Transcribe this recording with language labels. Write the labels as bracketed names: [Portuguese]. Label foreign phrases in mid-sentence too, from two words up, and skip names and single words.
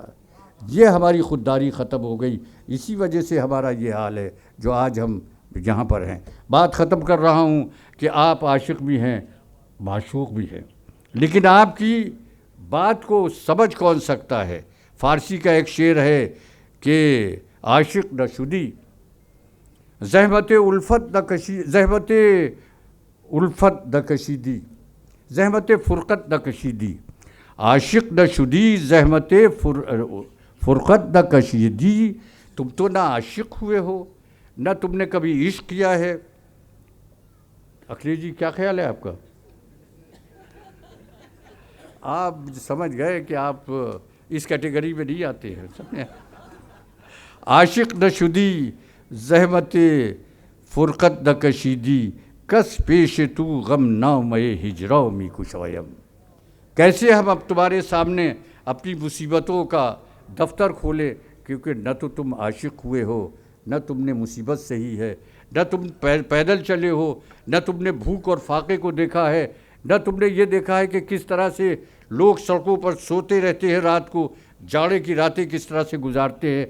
[Urdu] یہ ہماری خودداری ختم ہو گئی، اسی وجہ سے ہمارا یہ حال ہے جو آج ہم یہاں پر ہیں. بات ختم کر رہا ہوں کہ آپ عاشق بھی ہیں، معشوق بھی ہیں، لیکن آپ کی بات کو سمجھ کون سکتا ہے؟ فارسی کا ایک شعر ہے کہ [Persian] عاشق نہ شدی زحمت الفت نہ کشیدی، زحمت فرقت نہ کشیدی. عاشق نہ شدی زحمت فرقت نہ کشیدی. [Urdu] تم تو نہ عاشق ہوئے ہو، نہ تم نے کبھی عشق کیا ہے. اکھلیش جی کیا خیال ہے آپ کا؟ آپ سمجھ گئے کہ آپ اس کیٹیگری میں نہیں آتے ہیں. [Persian] عاشق نہ شدی زحمت فرقت نہ کشیدی، کس پیش تو غم نام ہجرا می کشایم. [Urdu] کیسے ہم اب تمہارے سامنے اپنی مصیبتوں کا دفتر کھولے، کیونکہ نہ تو تم عاشق ہوئے ہو، نہ تم نے مصیبت سہی ہے، نہ تم پیدل چلے ہو، نہ تم نے بھوک اور فاقے کو دیکھا ہے، نہ تم نے یہ دیکھا ہے کہ کس طرح سے لوگ سڑکوں پر سوتے رہتے ہیں، رات کو جاڑے کی راتیں کس طرح سے گزارتے ہیں.